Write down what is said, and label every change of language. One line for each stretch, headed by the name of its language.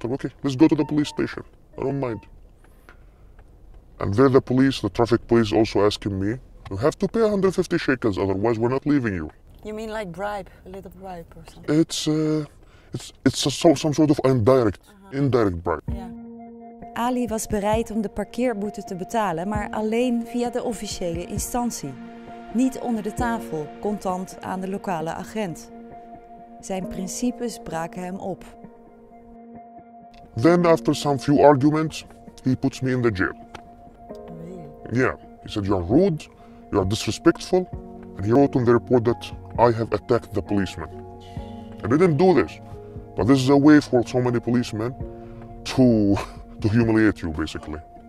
English: Okay, let's go to the police station. I don't mind. And there the traffic police also asking me, you have to pay 150 shekels, otherwise we're not leaving you. You mean like bribe, a little bribe or something? Some sort of indirect bribe. Yeah.
Dutch: Ali was bereid om de parkeerboete te betalen, maar alleen via de officiële instantie. Niet onder de tafel, contant aan de lokale agent. Zijn principes braken hem op.
English: Then after some few arguments, he puts me in the jail. Really? Yeah, he said you are rude, you are disrespectful, and he wrote on the report that I have attacked the policeman. I didn't do this, but this is a way for so many policemen to humiliate you, basically.